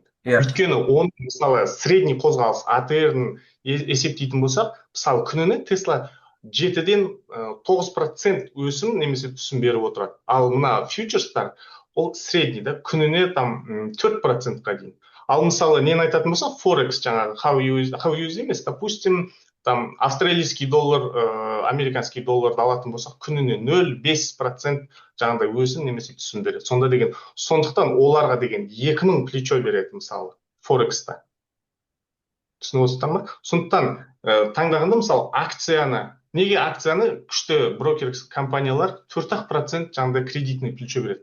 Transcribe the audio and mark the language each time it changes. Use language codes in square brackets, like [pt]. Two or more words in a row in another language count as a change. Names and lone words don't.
[kk] Өйткені оның мысалы средний қозғалыс ATR-ын есептейтін болсақ, мысалы күніне Тесла 7-ден 9% өсім немесе түсім беріп отырады. Ал мына фьючерстар ол средний да, күніне там 4%-қа дейін. Ал мысалы нені айтатын болсақ, Форекс жаңағы [en] how you use [kk] емес, [ru] допустим, там австралийский доллар, американский [kk] долларды алатын болсақ, күніне 0,5% жаңағыдай өсім немесе түсім береді. Сондықтан оларға деген 2000 плечо береді мысалы Форекста. Түсініп отырсыздар ма? Сондықтан таңдағанда мысалы акцияны, неге акцияны күшті брокер компаниялар 4% жаңағыдай [ru] кредитный плечо [kk] береді?